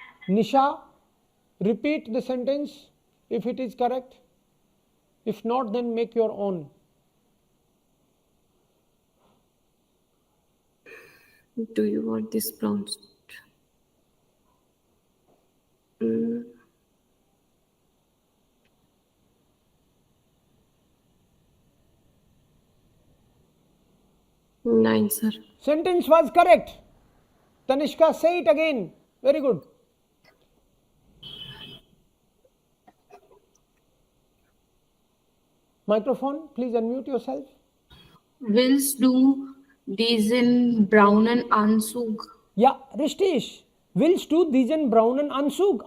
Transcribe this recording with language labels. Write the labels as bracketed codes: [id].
[en] Nisha repeat the sentence if it is correct if not then make your own Do you want this brown suit? Mm. Nine, sir. Sentence was correct. Tanishka, say it again. Very good. Microphone, please unmute yourself. [de] Willst du diesen braunen Anzug? [en] Yeah, Rishtish. [de] Willst du diesen braunen Anzug?